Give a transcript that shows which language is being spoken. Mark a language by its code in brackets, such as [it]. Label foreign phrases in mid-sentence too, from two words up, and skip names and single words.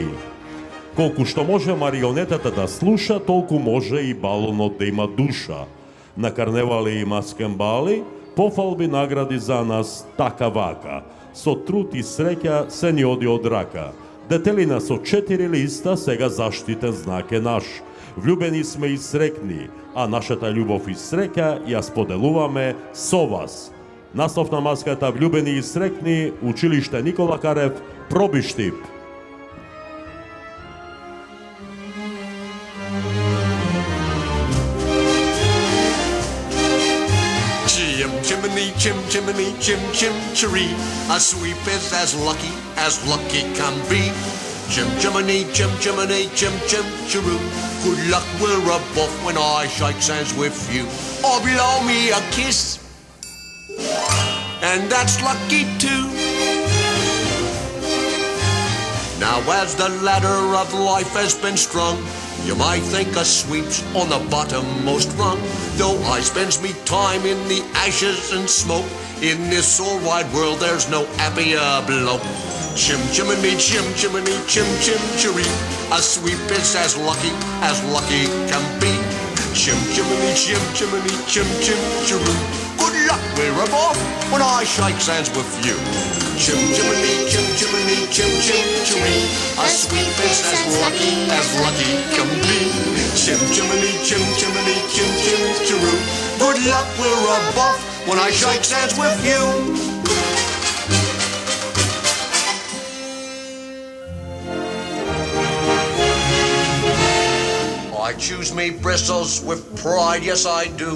[mk] Колку што може марионетата да слуша, толку може и балонот да има душа. На карневали и маскен бали, пофалби награди за нас така вака. Со труд и среќа се ни оди од рака. Детелина со 4 листа, сега заштитен знак е наш. Влюбени сме и срекни, a našата љубов и среќа ја споделуваме со вас. Наслов на маската Влюбени и срекни, училиште Никола Карев, Пробиштип. [en] Chim chimney, chim chiree. A sweep is as lucky can be. Chim chimney, chim chiroo. Good luck, we're above when I shake hands with you. Or blow me a kiss, and that's lucky too. Now as the ladder of life has been strung, you might think a sweep's on the bottommost rung. Though I spends me time in the ashes and smoke, in this all wide world there's no happier bloke. Chim chimney, chim chiree. A sweep is as lucky can be. Chim chimney, chim chiroo. Good luck, we're above when I shake hands with you. Chim chimney, chim chiree. A sweep is as lucky can be. Chim chimney, chim chiroo. Good luck, we're above when I shake hands with you. I choose me bristles with pride, yes I do.